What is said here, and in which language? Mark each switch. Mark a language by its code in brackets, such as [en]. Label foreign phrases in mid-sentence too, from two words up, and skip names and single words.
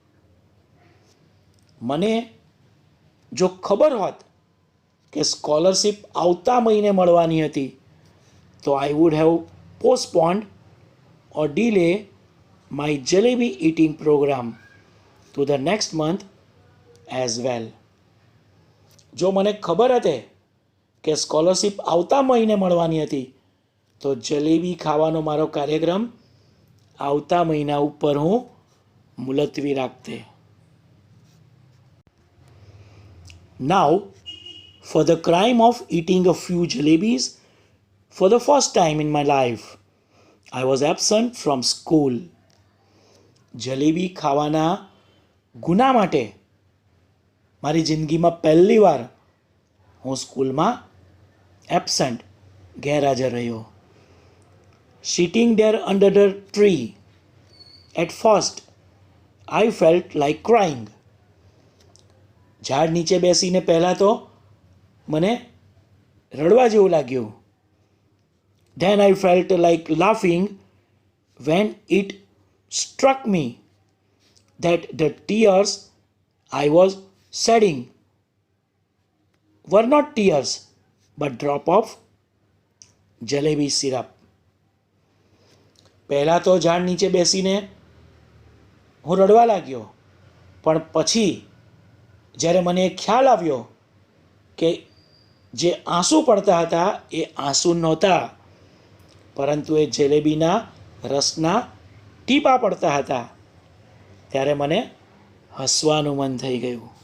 [gu] મને જો ખબર હોત કે સ્કોલરશીપ આવતા મહિને મળવાની હતી તો [en] I would have postponed or delay my jalebi eating program to the next month as well. [gu] જો મને ખબર હતી કે સ્કોલરશીપ આવતા મહિને મળવાની હતી તો જલેબી ખાવાનો મારો કાર્યક્રમ આવતા મહિના ઉપર હું મુલતવી રાખતે. [en] Now, for the crime of eating a few jalebis for the first time in my life, I was absent from school. [gu] જલેબી ખાવાના ગુના માટે મારી જિંદગીમાં પહેલી વાર હું સ્કૂલમાં એબસન્ટ ગેરહાજર રહ્યો. [en] Sitting there under the tree, at first I felt like crying. [gu] ઝાડ નીચે બેસીને પહેલાં તો મને રડવા જેવું લાગ્યું. [en] Then I felt like laughing when it struck me that the tears I was shedding were not tears but drop of jalebi syrup. [gu] પહેલાં તો ઝાડ નીચે બેસીને હું રડવા લાગ્યો, પણ પછી જ્યારે મને ખ્યાલ આવ્યો કે જે આંસુ પડતા હતા એ આંસુ નહોતા, પરંતુ એ જલેબીના રસના ટીપાં પડતા હતા, ત્યારે મને હસવાનું મન થઈ ગયું.